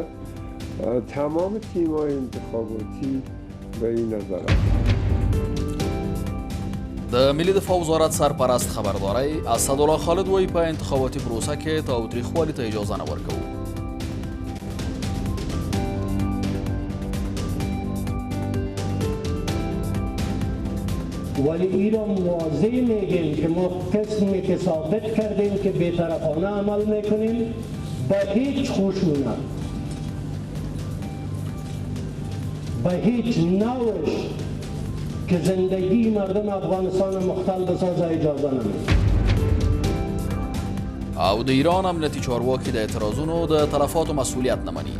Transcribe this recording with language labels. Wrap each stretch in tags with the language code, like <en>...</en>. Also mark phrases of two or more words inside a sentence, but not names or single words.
<fa>تمام تیم‌های انتخاباتی به این نظر است.</fa> <ps>د ملي دفاع وزارت سرپرست خبرداری اسدالله خالد وایي په انتخاباتي پروسه کې تاوتریخوالي ته اجازه نه ورکوو.</ps> <fa>ولی این را واضح میگیم که ما قسمی که ثابت کردیم که بی‌طرفانه عمل میکنیم به هیچ خشونت به هیچ نوش که زندگی مردم افغانستان مختل بسازه اجازه نمیدیم.</fa> <ps>او د ایران امنیتي چارواکي د اعتراضونو د تلفاتو مسؤلیت نه مني.</ps>